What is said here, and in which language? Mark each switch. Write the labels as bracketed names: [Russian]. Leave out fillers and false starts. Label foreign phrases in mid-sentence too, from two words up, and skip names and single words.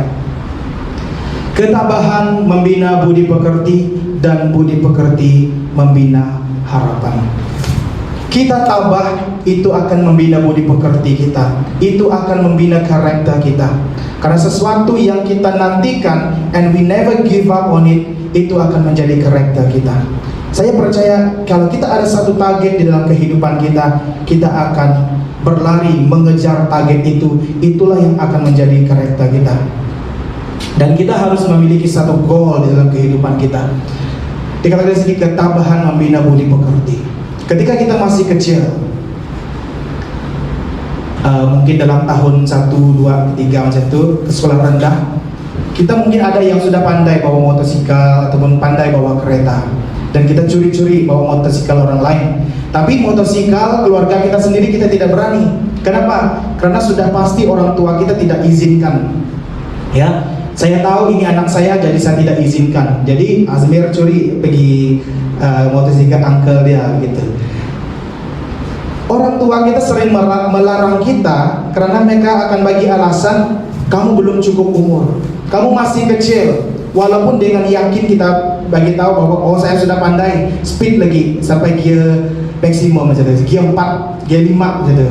[Malay] Ketabahan membina budi pekerti, dan budi pekerti membina harapan. Kita tabah, itu akan membina budi pekerti kita. Itu akan membina karakter kita. Karena sesuatu yang kita nantikan [English] and we never give up on it, [Malay] itu akan menjadi karakter kita. Saya percaya kalau kita ada satu target di dalam kehidupan kita, kita akan berlari mengejar target itu. Itulah yang akan menjadi karakter kita. Dan kita harus memiliki satu goal di dalam kehidupan kita. Dikatakan di sini, ketabahan membina budi pekerti. Ketika kita masih kecil, mungkin dalam tahun 1, 2, 3 macam itu, ke sekolah rendah, kita mungkin ada yang sudah pandai bawa motosikal ataupun pandai bawa kereta, dan kita curi-curi bawa motosikal orang lain. Tapi motosikal keluarga kita sendiri kita tidak berani. Kenapa? Karena sudah pasti orang tua kita tidak izinkan. Ya, saya tahu ini anak saya, jadi saya tidak izinkan. Jadi Azmir curi pergi motosikal uncle dia gitu. Orang tua kita sering melarang kita karena mereka akan bagi alasan, kamu belum cukup umur, kamu masih kecil. Walaupun dengan yakin kita bagi tahu bahwa oh saya sudah pandai speed lagi sampai gear maksimum macam itu, gear 4, gear 5 macam itu.